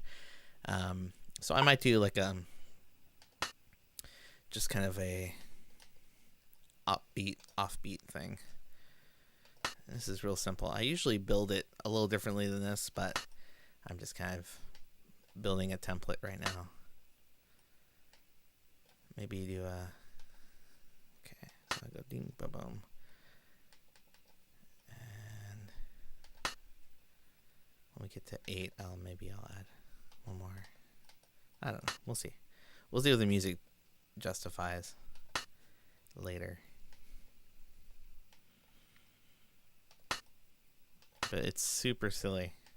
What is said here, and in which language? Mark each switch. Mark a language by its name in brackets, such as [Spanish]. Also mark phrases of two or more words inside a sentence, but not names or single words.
[English] So I might do like just kind of a offbeat thing. This is real simple. I usually build it a little differently than this, but I'm just kind of building a template right now. Maybe you do okay, so I go ding ba boom. And when we get to 8, I'll add one more. I don't know. We'll see. We'll see what the music justifies later. But it's super silly.